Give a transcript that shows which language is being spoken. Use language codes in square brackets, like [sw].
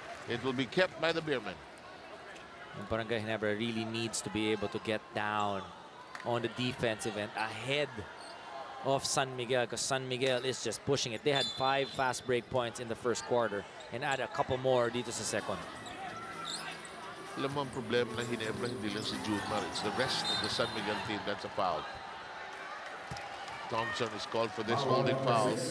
[en] It will be kept by the Beerman. And Barangay Ginebra really needs to be able to get down on the defensive end ahead of San Miguel, because San Miguel is just pushing it. They had 5 fast break points in the first quarter and add a couple more [tl] dito sa [en] second. [tl] Alam mo ang problema ng Ginebra, hindi lang si Junmar. [en] It's the rest of the San Miguel team. That's a foul. Thompson is called for this holding foul.